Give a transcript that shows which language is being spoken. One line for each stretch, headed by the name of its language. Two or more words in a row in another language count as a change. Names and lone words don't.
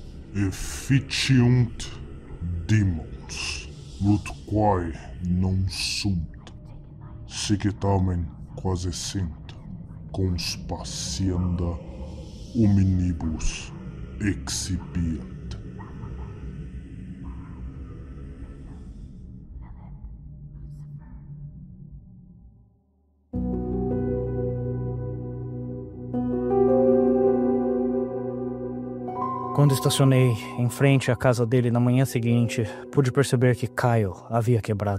Latin: efficiunt demons, ut quae non sunt, sic tamen quasi sint, conspacienda hominibus excipiat.
Portuguese: Quando estacionei em frente à casa dele na manhã seguinte, pude perceber que Kyle havia quebrado.